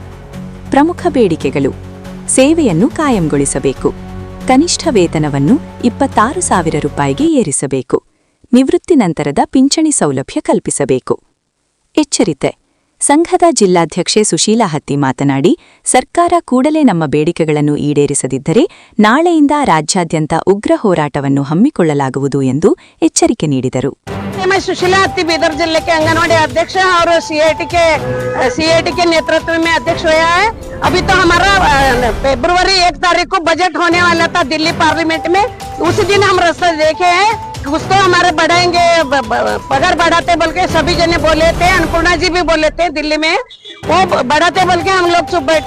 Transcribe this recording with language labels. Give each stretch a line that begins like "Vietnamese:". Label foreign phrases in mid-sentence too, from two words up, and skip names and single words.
Kannada: ಪ್ರಮುಖ ಬೇಡಿಕೆಗಳು: ಸೇವೆಯನ್ನು ಕಾಯಂಗೊಳಿಸಬೇಕು, ಕನಿಷ್ಠ ವೇತನವನ್ನು 26,000 ರೂಪಾಯಿಗೆ ಏರಿಸಬೇಕು, ನಿವೃತ್ತಿ ನಂತರದ ಪಿಂಚಣಿ ಸೌಲಭ್ಯ ಕಲ್ಪಿಸಬೇಕು. ಎಚ್ಚರಿಕೆ: ಸಂಘದ ಜಿಲ್ಲಾಧ್ಯಕ್ಷೆ ಸುಶೀಲಾ ಹತ್ತಿ ಮಾತನಾಡಿ, ಸರ್ಕಾರ ಕೂಡಲೇ ನಮ್ಮ ಬೇಡಿಕೆಗಳನ್ನು ಈಡೇರಿಸದಿದ್ದರೆ ನಾಳೆಯಿಂದ ರಾಜ್ಯಾದ್ಯಂತ ಉಗ್ರ ಹೋರಾಟವನ್ನು ಹಮ್ಮಿಕೊಳ್ಳಲಾಗುವುದು ಎಂದು ಎಚ್ಚರಿಕೆ ನೀಡಿದರು.
Hindi: मैं सुशीला हत्ती बीदर जिले के आंगनवाड़ी अध्यक्ष है और सीआईटी के नेतृत्व में अध्यक्ष हुआ है। अभी तो हमारा फरवरी 1 तारीख को बजट होने वाला था दिल्ली पार्लियामेंट में। उसी दिन हम रास्ता देखे हैं, कुछ तो हमारे बढ़ाएंगे, पगार बढ़ाते बोल के सभी जने बोले थे, अन्नपूर्णा जी भी बोले थे दिल्ली में, वो बढ़ाते बोल के हम लोग चुप बैठे।